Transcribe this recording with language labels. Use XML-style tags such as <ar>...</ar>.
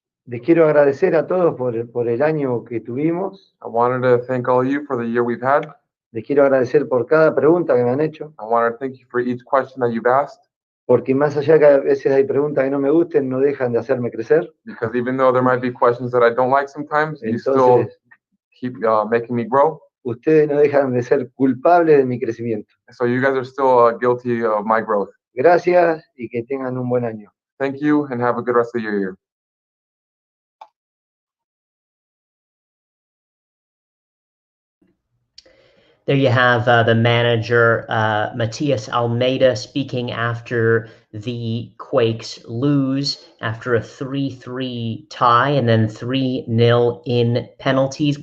<es>Les quiero agradecer a todos por el año que tuvimos.</es> <en>I wanted to thank all of you for the year we've had.</en> <es>Les quiero agradecer por cada pregunta que me han hecho.</es> <en>I wanted to thank you for each question that you've asked.</en> <es>Porque más allá que a veces hay preguntas que no me gusten, no dejan de hacerme crecer.</es> <en>Because even though there might be questions that I don't like sometimes, you still</en> <es>Entonces,</es> <en>keep making me grow.</en> <es>Ustedes no dejan de ser culpables de mi crecimiento.</es> <en>So you guys are still guilty of my growth.</en> <es>Gracias y que tengan un buen año.</es> <en>Thank you and have a good rest of your year. There you have the manager, Matias Almeyda, speaking after the Quakes lose after a 3-3 tie and then 3-0 in penalties.</en>